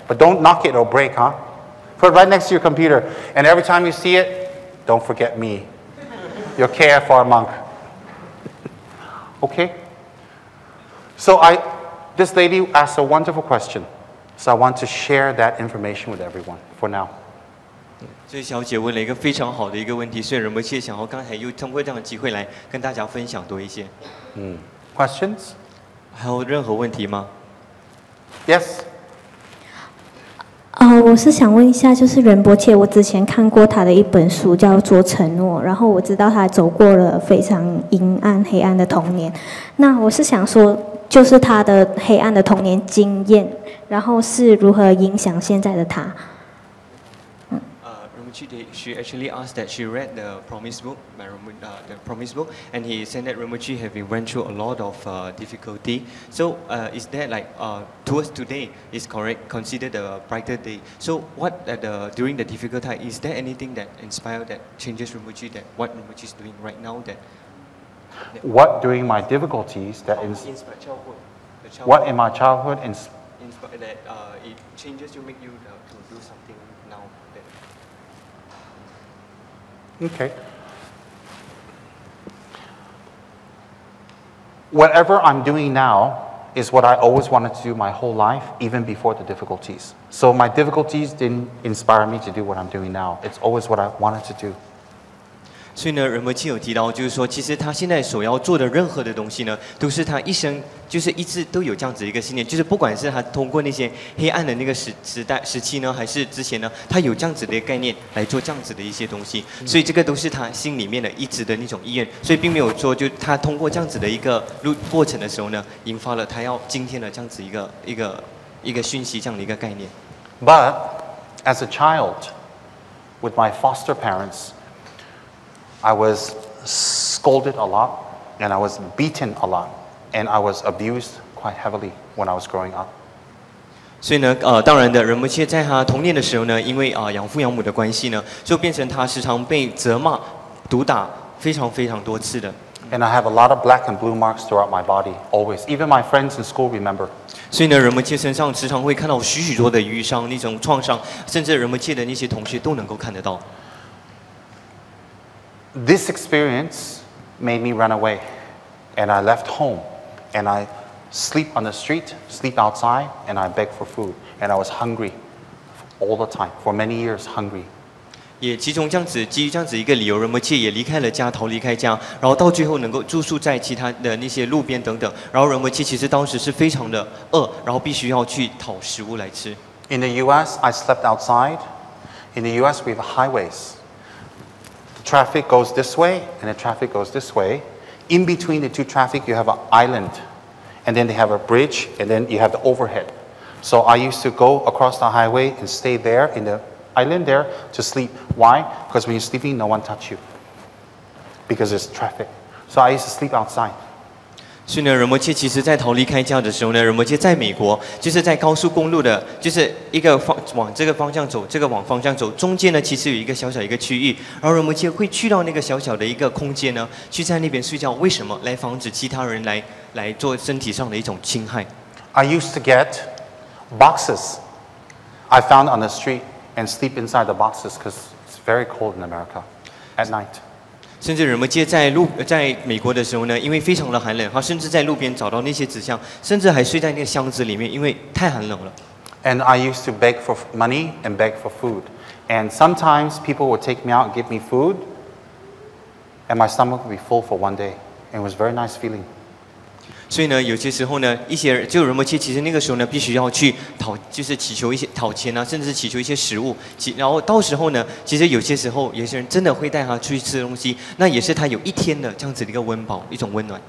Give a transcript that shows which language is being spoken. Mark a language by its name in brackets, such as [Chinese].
[English] But don't knock it or break, huh? Put it right next to your computer. And every time you see it, don't forget me. Your KFR monk. Okay? So this lady asked a wonderful question. So I want to share that information with everyone for now. [Chinese] 所以小姐问了一个非常好的一个问题，所以仁波切想要刚才又通过这样的机会来跟大家分享多一些。 [English] Questions? [Chinese] 还有任何问题吗 [English] ？Yes. [Chinese] 我是想问一下，就是仁波切，我之前看过他的一本书叫做《承诺》，然后我知道他走过了非常阴暗、黑暗的童年。那我是想说，就是他的黑暗的童年经验，然后是如何影响现在的他？仁 [English] she actually asked that she read the Promise book, the Promise book, and he said that Rinpoche have been went through a lot of difficulty. So is that like towards today is correct considered a brighter day? So what during the difficult time, is there anything that inspired that changes Rinpoche, that what Rinpoche is doing right now that? What during my difficulties that inspired childhood? what in my childhood That it changes you, make you to do something now. Okay. Whatever I'm doing now is what I always wanted to do my whole life, even before the difficulties. So my difficulties didn't inspire me to do what I'm doing now. It's always what I wanted to do. [Chinese] 所以呢，仁波切有提到，就是说，其实他现在所要做的任何的东西呢，都是他一生就是一直都有这样子一个信念，就是不管是他通过那些黑暗的那个时期呢，还是之前呢，他有这样子的概念来做这样子的一些东西，所以这个都是他心里面的一直的那种意愿，所以并没有说就他通过这样子的一个过程的时候呢，引发了他要今天的这样子一个讯息这样的一个概念。 [English] But as a child, with my foster parents, I was scolded a lot, and I was beaten a lot, and I was abused quite heavily when I was growing up. [Chinese] 所以呢，当然的，仁波切在他童年的时候呢，因为养父养母的关系呢，就变成他时常被责骂、毒打非常非常多次的。 [English] And I have a lot of black and blue marks throughout my body, always. Even my friends in school remember. [Chinese] 所以呢，仁波切身上时常会看到许许多的瘀伤、那种创伤，甚至仁波切的那些同学都能够看得到。 [English] This experience made me run away, and I left home, and I sleep on the street, sleep outside, and I beg for food, and I was hungry all the time, for many years hungry. [Chinese] 也基于这样子一个理由，仁波切也离开了家，逃离开家，然后到最后能够住宿在其他的那些路边等等。然后仁波切其实当时是非常的饿，然后必须要去讨食物来吃。 [English] In the U.S., I slept outside. In the U.S., we have highways. The traffic goes this way, and the traffic goes this way. In between the two traffic, you have an island, and then they have a bridge, and then you have the overhead. So I used to go across the highway and stay there in the island there to sleep. Why? Because when you're sleeping, no one touch you. Because there's traffic. So I used to sleep outside. [Chinese] 所以呢，仁波切其实在逃离开家的时候呢，仁波切在美国，就是在高速公路的，就是一个往这个方向走，这个往方向走，中间呢其实有一个小小一个区域，然后仁波切会去到那个小小的一个空间呢，去在那边睡觉。为什么？来防止其他人来做身体上的一种侵害。 [English] I used to get boxes I found on the street and sleep inside the boxes because it's very cold in America at night. [Chinese] 甚至仁波切在美国的时候呢，因为非常的寒冷，他甚至在路边找到那些纸箱，甚至还睡在那个箱子里面，因为太寒冷了。 [English] And I used to beg for money and beg for food. And sometimes people would take me out and give me food, and my stomach would be full for one day. And it was a very nice feeling. [Chinese] 所以呢，有些时候呢，就仁波切其实那个时候呢，必须要去就是祈求一些讨钱啊，甚至是祈求一些食物。然后到时候呢，其实有些时候，有些人真的会带他出去吃东西，那也是他有一天的这样子的一个温饱，一种温暖。